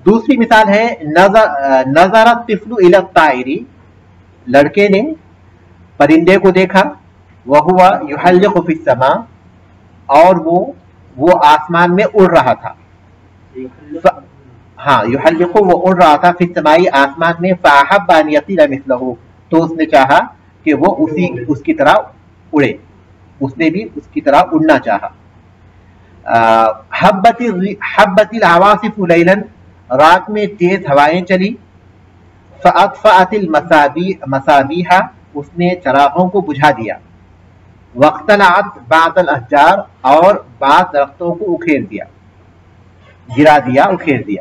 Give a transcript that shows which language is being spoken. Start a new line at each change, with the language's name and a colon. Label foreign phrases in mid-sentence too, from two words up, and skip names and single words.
Hindi: दूसरी मिसाल है
Arabic: نظر الطفل إلى الطائر,
Hindi: लड़के ने परिंदे को देखा, वह हुआ
Arabic: يحلق في السماء,
Hindi: और वो आसमान में उड़ रहा था। हाँ, युहल्लिक़ु वो उड़ रहा था,
Arabic: في السماء
Hindi: आसमान में,
Arabic: فأحب أن يطير مثله,
Hindi: तो उसने चाहा कि वो उसकी तरह उड़े, उसने भी उसकी तरह उड़ना चाहा।
Arabic: هبت العواصف ليلا,
Hindi: रात में तेज हवाएं चली,
Arabic: فأطفأت المصابيح,
Hindi: उसने चरागों को बुझा दिया,
Arabic: واقتلعت بعض الأشجار,
Hindi: और बाद दरख्तों को उखेड़ दिया, गिरा दिया, उखेड़ दिया।